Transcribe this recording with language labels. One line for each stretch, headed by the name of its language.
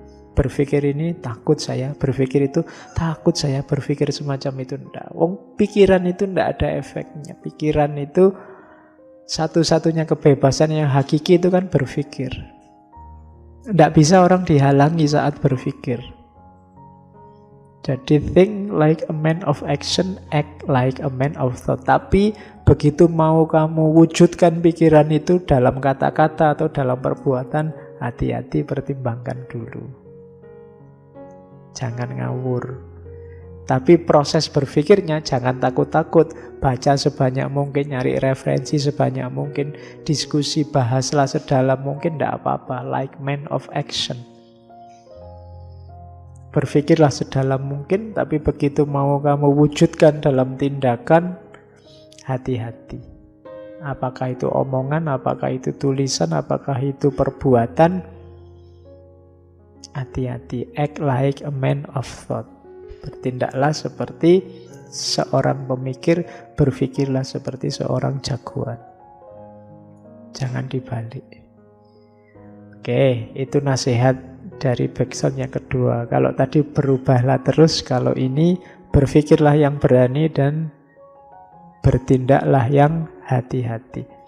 Indonesian: Berpikir ini takut saya, berpikir itu takut saya, berpikir semacam itu enggak. Pikiran itu enggak ada efeknya. Pikiran itu satu-satunya kebebasan yang hakiki itu kan berpikir. Enggak bisa orang dihalangi saat berpikir.
English: Jadi think like a man of action, act like a man of thought.
Indonesian: Tapi begitu mau kamu wujudkan pikiran itu dalam kata-kata atau dalam perbuatan, hati-hati, pertimbangkan dulu. Jangan ngawur. Tapi proses berpikirnya jangan takut-takut. Baca sebanyak mungkin, nyari referensi sebanyak mungkin, diskusi, bahaslah sedalam mungkin, tidak apa-apa.
English: Like man of action.
Indonesian: Berpikirlah sedalam mungkin, tapi begitu mau kamu wujudkan dalam tindakan, hati-hati. Apakah itu omongan, apakah itu tulisan, apakah itu perbuatan, hati-hati.
English: Act like a man of thought.
Indonesian: Bertindaklah seperti seorang pemikir, berpikirlah seperti seorang jagoan. Jangan dibalik. Oke, itu nasihat dari Bergson yang kedua. Kalau tadi berubahlah terus, kalau ini berpikirlah yang berani dan bertindaklah yang hati-hati.